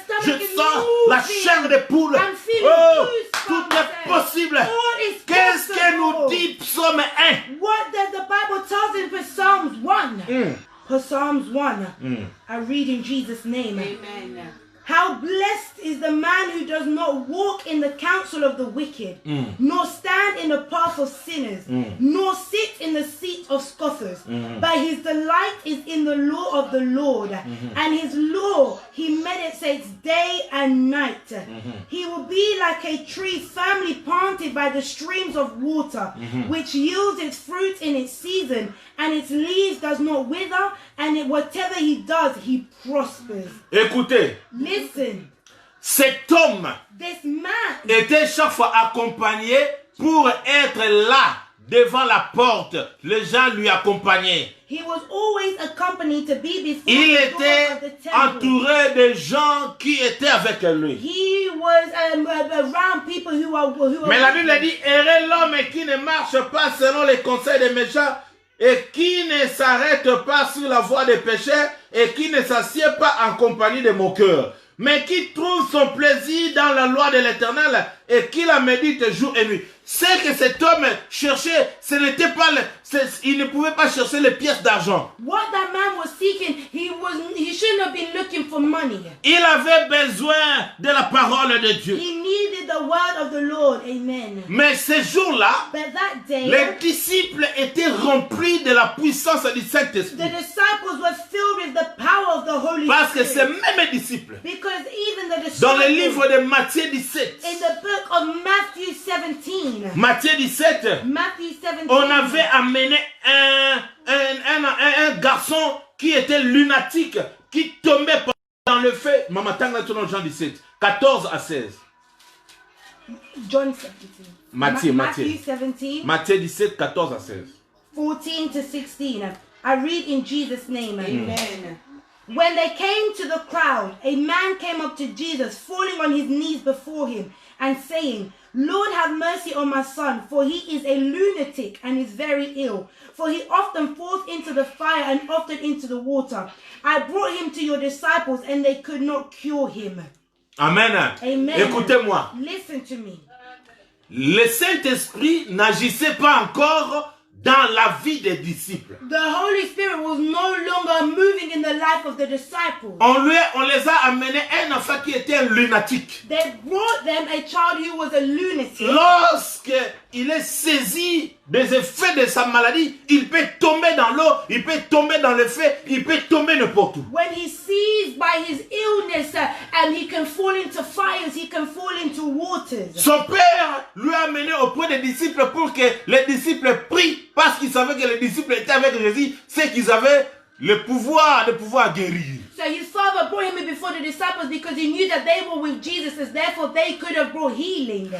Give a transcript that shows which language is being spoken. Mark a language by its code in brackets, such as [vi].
[fr] Je sens la chair de poule. Oh, tout est possible. Qu'est-ce que nous dit Psaume 1? [en] What does the Bible tell us in Psalms 1? For Psalms 1, I read in Jesus' name. Amen. How blessed is the man who does not walk in the counsel of the wicked, nor stand in the path of sinners, nor sit in the seat of scoffers. But his delight is in the law of the Lord, and his law he meditates day and night. He will be like a tree firmly planted by the streams of water, which yields its fruit in its season, and its leaves does not wither, and whatever he does, he prospers. [fr] Écoutez. [en] Listen. [fr] Cet homme était chaque fois accompagné pour être là devant la porte. Les gens lui accompagnaient. [en] He was always accompanied to be before [fr] Il [en] the door [fr] était [en] of the temple. [fr] entouré de gens qui étaient avec lui. [en] He was around people who were [fr] Mais la Bible dit, heureux l'homme qui ne marche pas selon les conseils des méchants et qui ne s'arrête pas sur la voie des pécheurs et qui ne s'assied pas en compagnie de moqueurs, mais qui trouve son plaisir dans la loi de l'Éternel et qui la médite jour et nuit. C'est que cet homme cherchait, ce n'était pas il ne pouvait pas chercher les pièces d'argent. [en] What that man was seeking, he shouldn't have been looking for money. [fr] Il avait besoin de la parole de Dieu. [en] He needed the word of the Lord. Amen. [fr] Mais ce jour-là, les disciples étaient remplis de la puissance du Saint-Esprit. [en] The disciples were filled with the power of the Holy Spirit. [fr] Parce que ces mêmes disciples, [en] because even the disciples, [fr] dans le livre de Matthieu 17, [en] in the book of Matthew 17, [fr] Matthieu 17, on avait amené un garçon qui était lunatique, qui tombait dans le feu. Maman, t'as Jean 17, 14 à 16. [en] John 17. [fr] Matthieu 17. Matthieu 17, 14 à 16. [en] 14 to 16. I read in Jesus' name. Amen. When they came to the crowd, a man came up to Jesus, falling on his knees before him, and saying, Lord, have mercy on my son, for he is a lunatic and is very ill. For he often falls into the fire and often into the water. I brought him to your disciples, and they could not cure him. Amen. Amen. [fr] Écoutez-moi. [en] Listen to me. [fr] Le Saint-Esprit n'agissait pas encore dans la vie des disciples. [en] The Holy Spirit was no longer moving in the life of the disciples. [fr] On les a amené un enfant qui était un lunatique. [en] They brought them a child who was a lunatic. [fr] Lorsque il est saisi des effets de sa maladie, il peut tomber dans l'eau, il peut tomber dans le feu, il peut tomber n'importe où. [en] When he sees by his illness and he can fall into fires, he can fall into waters. [fr] Son père lui a amené auprès des disciples pour que les disciples prient parce qu'ils savaient que les disciples étaient avec Jésus, c'est qu'ils avaient le pouvoir de pouvoir guérir. [en] So his father brought him before the disciples because he knew that they were with Jesus, and therefore they could have brought healing.